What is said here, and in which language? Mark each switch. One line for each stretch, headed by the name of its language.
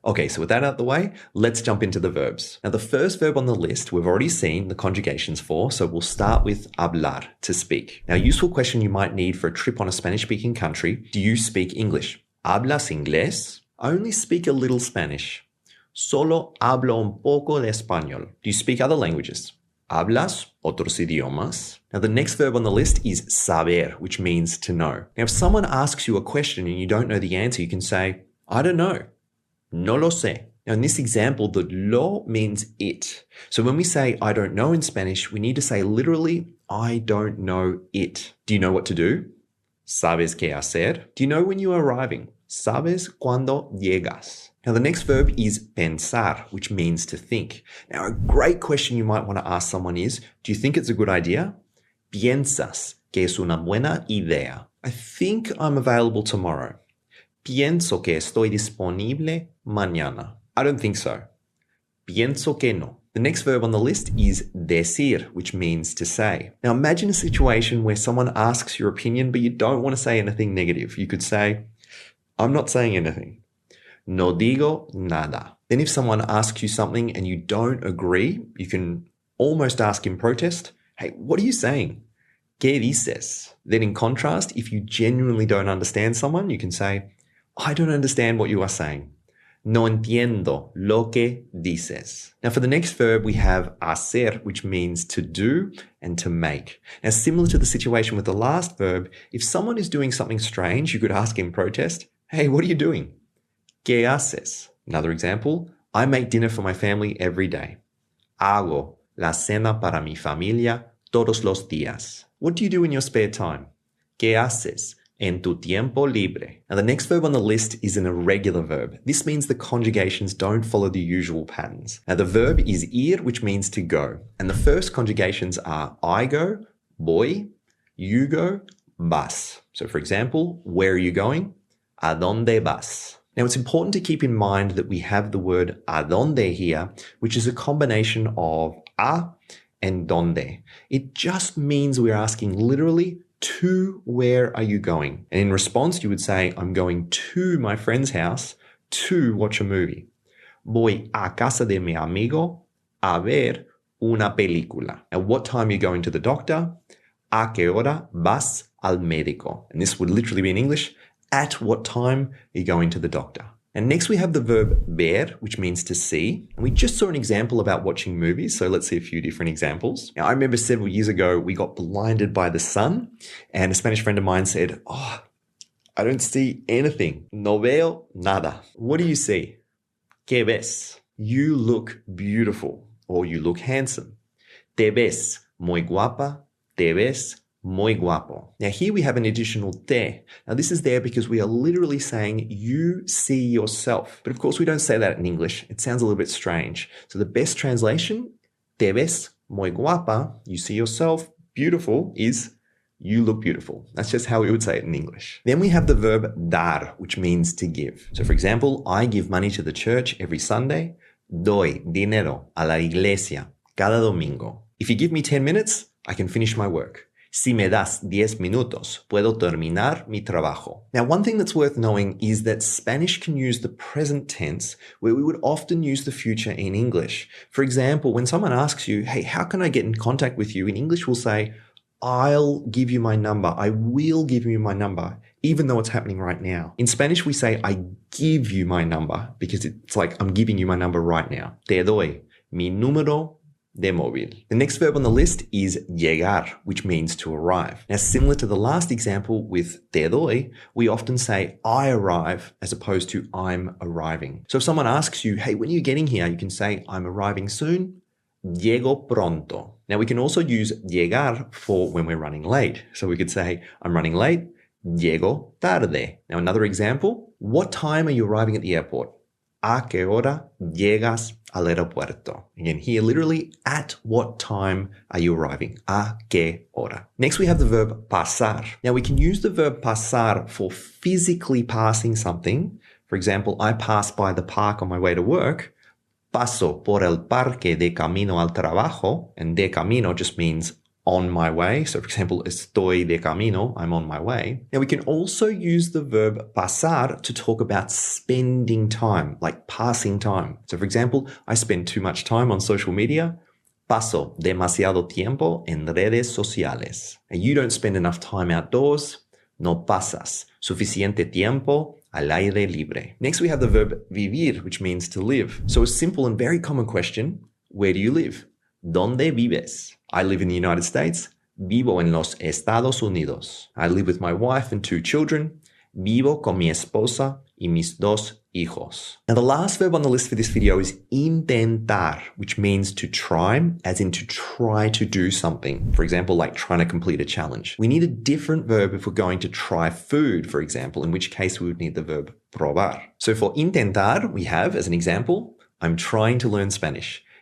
English: Okay, so with that out of the way, let's jump into the verbs. Now, the first verb on the list, we've already seen the conjugations for, so we'll start with hablar, to speak. Now, a useful question you might need for a trip on a Spanish-speaking country, do you speak English?
Spanish: ¿Hablas inglés?
English: I only speak a little Spanish.
Spanish: Solo hablo un poco de español.
English: Do you speak other languages?
Spanish: ¿Hablas otros idiomas?
English: Now, the next verb on the list is saber, which means to know. Now, if someone asks you a question and you don't know the answer, you can say, I don't know.
Spanish: No lo sé.
English: Now, in this example, the lo means it. So when we say I don't know in Spanish, we need to say literally, I don't know it. Do you know what to do?
Spanish: ¿Sabes qué hacer?
English: Do you know when you are arriving?
Spanish: ¿Sabes cuándo llegas?
English: Now, the next verb is pensar, which means to think. Now, a great question you might want to ask someone is, do you think it's a good idea?
Spanish: ¿Piensas que es una buena idea?
English: I think I'm available tomorrow.
Spanish: Pienso que estoy disponible mañana.
English: I don't think so.
Spanish: Pienso que no.
English: The next verb on the list is decir, which means to say. Now, imagine a situation where someone asks your opinion, but you don't want to say anything negative. You could say, I'm not saying anything.
Spanish: No digo nada.
English: Then if someone asks you something and you don't agree, you can almost ask in protest, hey, what are you saying?
Spanish: ¿Qué dices?
English: Then in contrast, if you genuinely don't understand someone, you can say, I don't understand what you are saying.
Spanish: No entiendo lo que dices.
English: Now for the next verb, we have hacer, which means to do and to make. Now similar to the situation with the last verb, if someone is doing something strange, you could ask in protest, hey, what are you doing?
Spanish: ¿Qué haces?
English: Another example, I make dinner for my family every day.
Spanish: Hago la cena para mi familia todos los días.
English: What do you do in your spare time?
Spanish: ¿Qué haces en tu tiempo libre?
English: Now, the next verb on the list is an irregular verb. This means the conjugations don't follow the usual patterns. Now, the verb is ir, which means to go. And the first conjugations are I go, voy, you go, vas. So, for example, where are you going?
Spanish: ¿A dónde vas?
English: Now, it's important to keep in mind that we have the word a dónde here, which is a combination of a and donde. It just means we're asking literally, To where are you going? And in response, you would say, I'm going to my friend's house to watch a movie.
Spanish: Voy a casa de mi amigo a ver una película.
English: At what time are you going to the doctor?
Spanish: ¿A qué hora vas al médico?
English: And this would literally be in English, at what time are you going to the doctor? And next we have the verb ver, which means to see. And we just saw an example about watching movies, so let's see a few different examples. Now, I remember several years ago, we got blinded by the sun, and a Spanish friend of mine said, I don't see anything.
Spanish: No veo nada.
English: What do you see?
Spanish: ¿Qué ves?
English: You look beautiful, or you look handsome.
Spanish: Te ves muy guapa. Te ves muy guapo.
English: Now here we have an additional te. Now this is there because we are literally saying you see yourself. But of course we don't say that in English. It sounds a little bit strange. So the best translation,
Spanish: te ves muy guapa,
English: you see yourself, beautiful, is you look beautiful. That's just how we would say it in English. Then we have the verb dar, which means to give. So for example, I give money to the church every Sunday.
Spanish: Doy dinero a la iglesia cada domingo.
English: If you give me 10 minutes, I can finish my work.
Spanish: Si me das 10 minutos, puedo terminar mi trabajo.
English: Now, one thing that's worth knowing is that Spanish can use the present tense where we would often use the future in English. For example, when someone asks you, hey, how can I get in contact with you? In English, we'll say, I'll give you my number. I will give you my number, even though it's happening right now. In Spanish, we say, I give you my number because it's like I'm giving you my number right now.
Spanish: Te doy mi número de móvil.
English: The next verb on the list is llegar, which means to arrive. Now, similar to the last example with te doy, we often say I arrive as opposed to I'm arriving. So if someone asks you, hey, when are you getting here? You can say I'm arriving soon.
Spanish: Llego pronto.
English: Now, we can also use llegar for when we're running late. So we could say I'm running late.
Spanish: Llego tarde.
English: Now, another example, what time are you arriving at the airport?
Spanish: ¿A qué hora llegas al aeropuerto?
English: Again, here literally, at what time are you arriving?
Spanish: ¿A qué hora?
English: Next, we have the verb pasar. Now, we can use the verb pasar for physically passing something. For example, I pass by the park on my way to work.
Spanish: Paso por el parque de camino al trabajo.
English: And de camino just means on my way. So for example,
Spanish: estoy de camino,
English: I'm on my way. Now we can also use the verb pasar to talk about spending time, like passing time. So for example, I spend too much time on social media.
Spanish: Paso demasiado tiempo en redes sociales.
English: And you don't spend enough time outdoors.
Spanish: No pasas suficiente tiempo al aire libre.
English: Next, we have the verb vivir, which means to live. So a simple and very common question, where do you live?
Spanish: ¿Dónde vives?
English: I live in the United States.
Spanish: Vivo en los Estados Unidos.
English: I live with my wife and 2 children.
Spanish: Vivo con mi esposa y mis 2 hijos.
English: Now, the last verb on the list for this video is intentar, which means to try, as in to try to do something. For example, like trying to complete a challenge. We need a different verb if we're going to try food, for example, in which case we would need the verb probar. So for intentar, we have, as an example, I'm trying to learn Spanish.